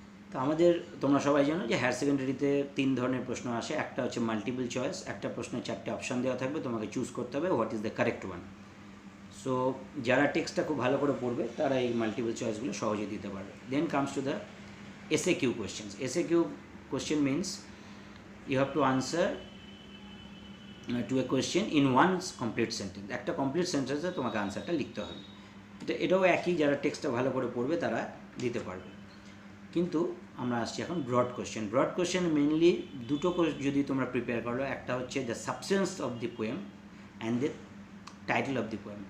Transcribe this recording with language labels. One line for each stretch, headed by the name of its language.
Bangla: তো তোমরা সবাই জানো যে হায়ার সেকেন্ডারিতে 3 ধরনের প্রশ্ন আসে। একটা হচ্ছে মাল্টিপল চয়েস, একটা প্রশ্নে 4টে অপশান দেওয়া থাকবে, তোমাকে চুজ করতে হবে
English: What is the correct one.
Bangla: So যারা টেক্সটটা খুব ভালো করে পড়বে তারা এই মাল্টিপল চয়েসগুলো সহজে দিতে পারবে।
English: Then comes to the SA Q questions.
Bangla: SA Q
English: question means you have to answer to a question in one complete sentence.
Bangla: একটা কমপ্লিট সেন্টেন্সে তোমাকে আনসারটা লিখতে হবে। এটাও একই, যারা টেক্সটটা ভালো করে পড়বে তারা দিতে পারবে। কিন্তু আমরা আসছি এখন broad question. Broad question mainly দুটো যদি তোমরা প্রিপেয়ার করো, একটা হচ্ছে
English: the substance of the poem
Bangla: and the title of the poem.